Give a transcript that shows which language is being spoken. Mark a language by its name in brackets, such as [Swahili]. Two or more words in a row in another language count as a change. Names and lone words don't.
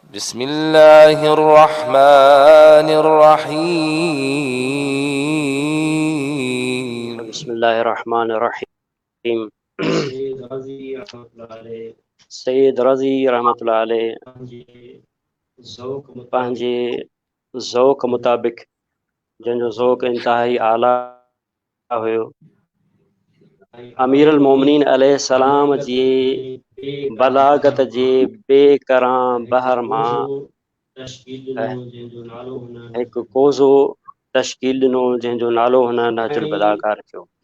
[Arabic] بسم الله الرحمن الرحيم. بسم الله الرحمن الرحيم. [Sindhi] سید رضی [Arabic] رحمت اللہ علیہ [Sindhi] पंहिंजे ذوق मुताबिक़ जंहिंजो ذوق इंतहाई आला हुयो अमीर المومنین [Arabic] علیہ السلام [Sindhi] जी बलागत जे बेकरां बहर मां हिकु कोज़ो तश्कील ॾिनो जंहिंजो नालो हुन नहजुल बलागा रखियो